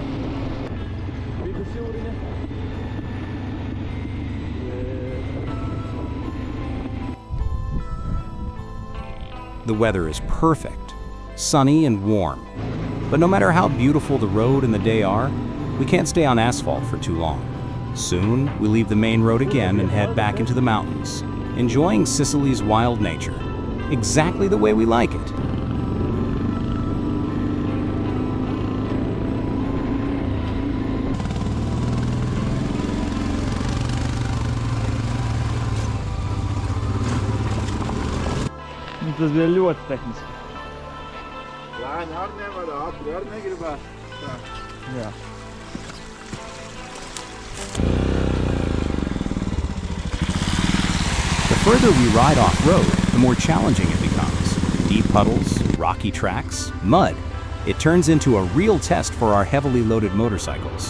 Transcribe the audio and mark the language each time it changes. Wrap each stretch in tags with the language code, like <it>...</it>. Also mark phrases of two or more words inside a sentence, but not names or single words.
<en>The weather is perfect, sunny and warm. But no matter how beautiful the road and the day are, we can't stay on asphalt for too long. Soon, we leave the main road again and head back into the mountains, enjoying Sicily's wild nature, exactly the way we like it.</en> <lv>Tas bija ļoti tehniski. Lēni arī nevar, ātri arī negribētu. Tā. Jā.</lv> <en>The further we ride off-road, the more challenging it becomes. Deep puddles, rocky tracks, mud. It turns into a real test for our heavily loaded motorcycles.</en>